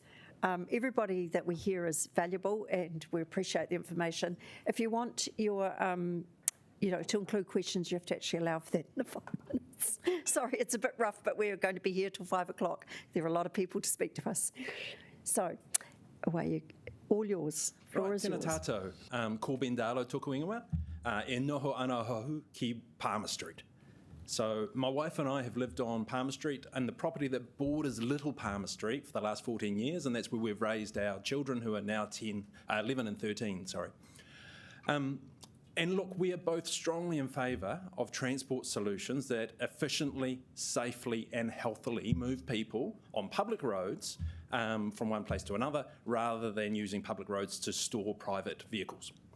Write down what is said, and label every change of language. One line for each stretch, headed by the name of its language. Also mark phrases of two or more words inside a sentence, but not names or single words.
English: Everybody that we hear is valuable and we appreciate the information. If you want your, to include questions, you have to actually allow for that in the 5 minutes. Sorry, it's a bit rough, but we're going to be here till 5 o'clock. There are a lot of people to speak to us. So, all yours. Floor is yours.
Māori: Tēnā tātou, ko Bendalo tōku ingoa, e noho ana hohu ki Palmer Street.
English: So my wife and I have lived on Palmer Street and the property that borders Little Palmer Street for the last 14 years, and that's where we've raised our children who are now 11 and 13, sorry. And look, we are both strongly in favour of transport solutions that efficiently, safely and healthily move people on public roads from one place to another, rather than using public roads to store private vehicles.